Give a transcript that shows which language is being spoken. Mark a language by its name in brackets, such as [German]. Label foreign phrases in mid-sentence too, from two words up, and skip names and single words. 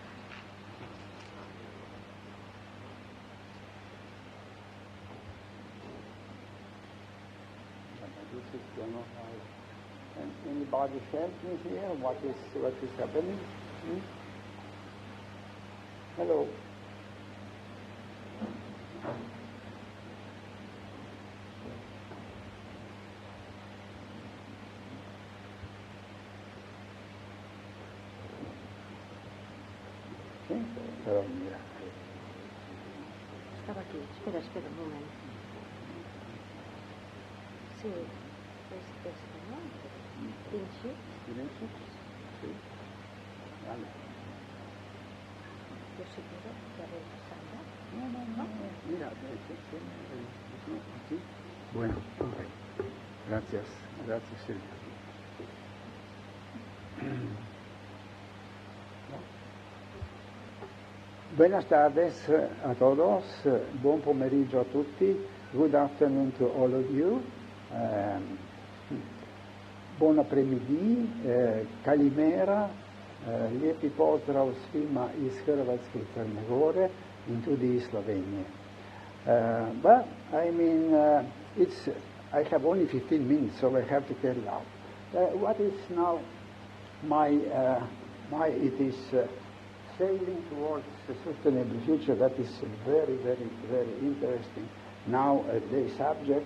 [English] And anybody help me here? What is happening? Hello. [Spanish] Sí, pero mira. [Catalan] Estava aquí. Espera un moment. Sí, és aquesta, no? Pinxi. [Spanish] Pinxi? Sí. Vale. [Catalan] Jo sí que daré Sandra. [Spanish] No. Mira, sí. Bueno, gracias, Silvia. Buenas tardes a todos, [Italian] buon pomeriggio a tutti, [English] good afternoon to all of you, [French] bon après-midi, [Croatian] kalimera, lijepi pozdrav svima iz Hrvatske i Crne Gore [Slovenian] in tudi iz Slovenije. [English] But I mean, I have only 15 minutes, so I have to tell now. What is now my it is sailing towards a sustainable future. That is a very, very, very interesting nowadays subject.